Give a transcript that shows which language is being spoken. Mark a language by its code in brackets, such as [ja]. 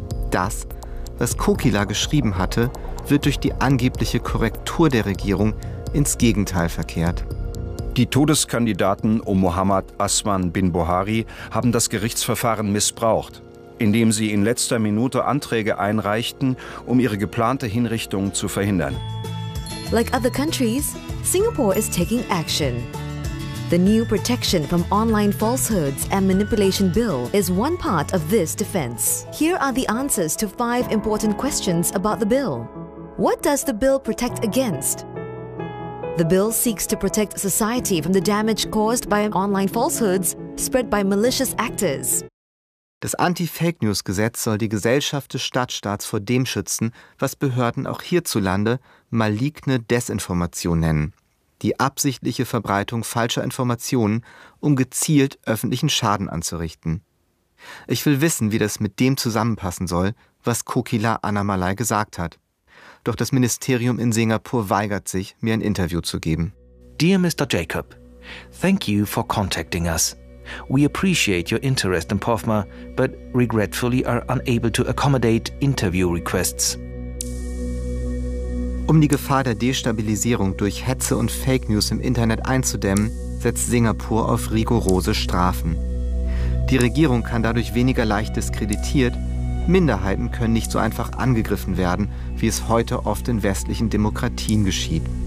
[de] Das, was Kukila geschrieben hatte, wird durch die angebliche Korrektur der Regierung ins Gegenteil verkehrt. Die Todeskandidaten um Muhammad Aswan bin Buhari haben das Gerichtsverfahren missbraucht, indem sie in letzter Minute Anträge einreichten, um ihre geplante Hinrichtung zu verhindern. [en] Like other countries, Singapore is taking action. The new Protection from Online Falsehoods and Manipulation Bill is one part of this defense. Here are the answers to 5 important questions about the bill. What does the bill protect against? The bill seeks to protect society from the damage caused by online falsehoods spread by malicious actors. [de] Das Anti-Fake News-Gesetz soll die Gesellschaft des Stadtstaats vor dem schützen, was Behörden auch hierzulande maligne Desinformation nennen. Die absichtliche Verbreitung falscher Informationen, um gezielt öffentlichen Schaden anzurichten. Ich will wissen, wie das mit dem zusammenpassen soll, was Kukila Annamalai gesagt hat. Doch das Ministerium in Singapur weigert sich, mir ein Interview zu geben. [en] Dear Mr. Jacob, thank you for contacting us. We appreciate your interest in POFMA, but regretfully are unable to accommodate interview requests. [de] Um die Gefahr der Destabilisierung durch Hetze und Fake News im Internet einzudämmen, setzt Singapur auf rigorose Strafen. Die Regierung kann dadurch weniger leicht diskreditiert, Minderheiten können nicht so einfach angegriffen werden, wie es heute oft in westlichen Demokratien geschieht.